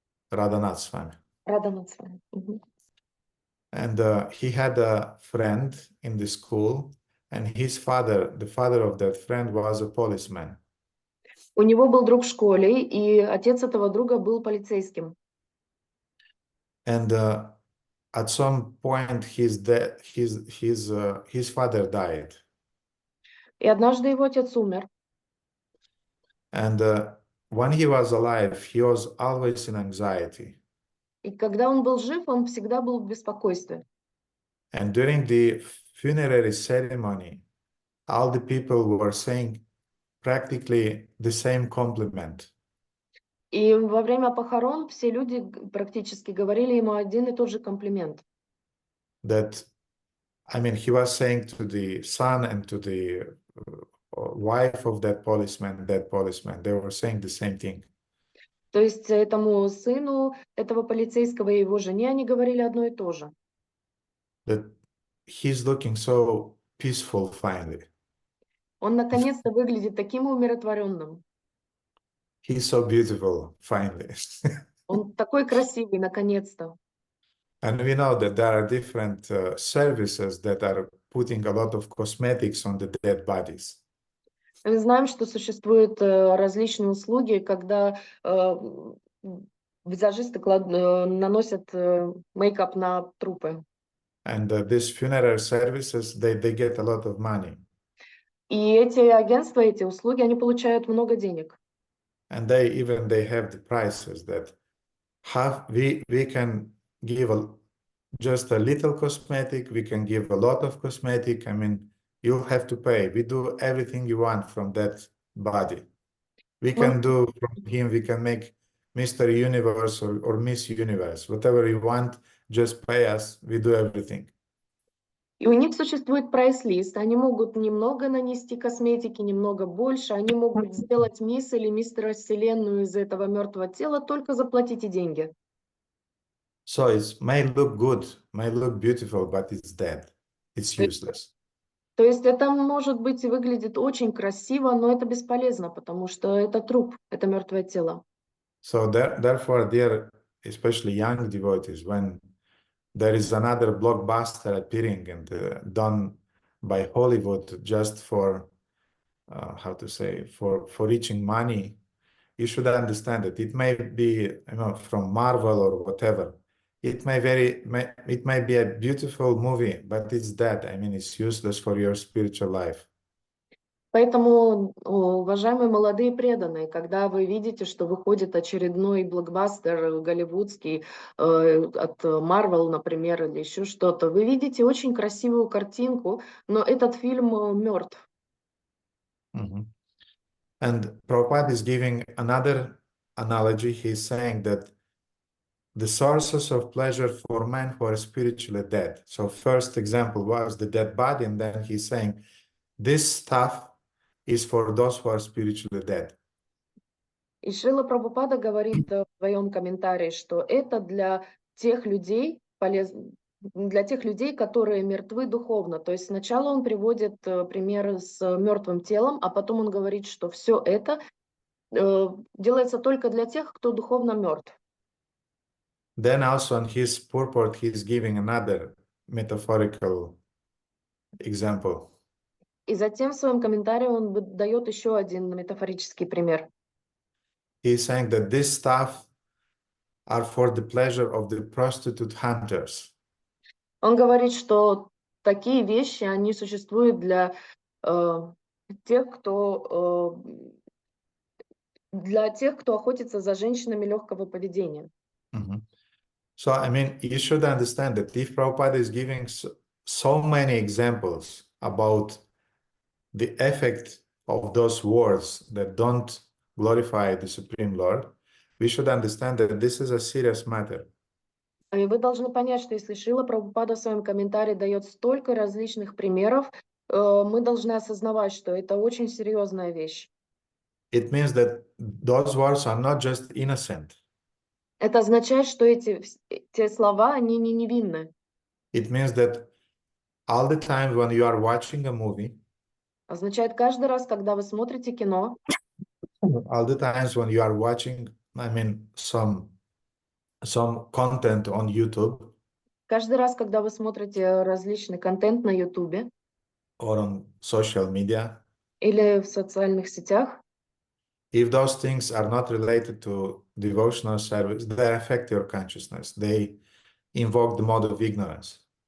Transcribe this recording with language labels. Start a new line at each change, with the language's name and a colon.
English: Radhanath Swami.
Russian: Радханат Свами.
English: And he had a friend in the school, and his father, the father of that friend, was a policeman.
Russian: У него был друг в школе, и отец этого друга был полицейским.
English: And at some point, his father died.
Russian: И однажды его отец умер.
English: And when he was alive, he was always in anxiety.
Russian: И когда он был жив, он всегда был в беспокойстве.
English: And during the funerary ceremony, all the people were saying practically the same compliment.
Russian: И во время похорон все люди практически говорили ему один и тот же комплимент.
English: That, I mean, he was saying to the son and to the wife of that policeman, they were saying the same thing.
Russian: То есть этому сыну этого полицейского и его жене они говорили одно и то же.
English: That he's looking so peaceful finally.
Russian: Он наконец-то выглядит таким умиротворенным.
English: He's so beautiful finally.
Russian: Он такой красивый, наконец-то.
English: And we know that there are different services that are putting a lot of cosmetics on the dead bodies.
Russian: Мы знаем, что существуют различные услуги, когда визажисты наносят мейкап на трупы.
English: And these funeral services, they get a lot of money.
Russian: И эти агентства, эти услуги, они получают много денег.
English: And they have the prices that we can give just a little cosmetic, we can give a lot of cosmetic. I mean, you have to pay. We do everything you want from that body. We can do from him, we can make Mr. Universe or Miss Universe. Whatever you want, just pay us, we do everything.
Russian: И у них существует прайс-лист. Они могут немного нанести косметики, немного больше. Они могут сделать мисс или мистера Вселенную из этого мертвого тела, только заплатите деньги.
English: So it may look good, may look beautiful, but it's dead. It's useless.
Russian: То есть это может быть и выглядит очень красиво, но это бесполезно, потому что это труп, это мертвое тело.
English: So therefore, dear, especially young devotees, when there is another blockbuster appearing and done by Hollywood just for, how to say, for reaching money, you should understand that it may be, from Marvel or whatever. It may be a beautiful movie, but it's dead. I mean, it's useless for your spiritual life.
Russian: Поэтому, уважаемые молодые преданные, когда вы видите, что выходит очередной блокбастер голливудский от Marvel, например, или еще что-то, вы видите очень красивую картинку, но этот фильм мертв. Mm-hmm.
English: And Prabhupada is giving another analogy. He's saying that the sources of pleasure for men who are spiritually dead. So first example was the dead body, and then he's saying this stuff is for those who are spiritually dead.
Russian: И Шрила Прабхупада говорит в своем комментарии, что это для тех людей для тех людей, которые мертвы духовно. То есть сначала он приводит пример с мертвым телом, а потом он говорит, что все это делается только для тех, кто духовно мертв.
English: Then also on his purport, he's giving another metaphorical example.
Russian: И затем в своем комментарии он дает еще один метафорический пример.
English: He's saying that this stuff are for the pleasure of the prostitute hunters.
Russian: Он говорит, что такие вещи, они существуют для тех, кто охотится за женщинами легкого поведения. Mm-hmm.
English: So, I mean, you should understand that if Prabhupada is giving so many examples about the effect of those words that don't glorify the Supreme Lord, we should understand that this is a serious matter.
Russian: И вы должны понять, что если Шрила Прабхупада в своем комментарии дает столько различных примеров, мы должны осознавать, что это очень серьезная вещь.
English: It means that those words are not just innocent.
Russian: Это означает, что те слова, они не невинны.
English: It means that all the time when you are watching a movie,
Russian: Означает каждый раз, когда вы смотрите кино,
English: all the times when you are watching, I mean, some content on YouTube,
Russian: каждый раз, когда вы смотрите различный контент на YouTube
English: or on social media,
Russian: или в социальных сетях,
English: If those things are not related to devotional service, they affect your consciousness. They invoke the mode of ignorance.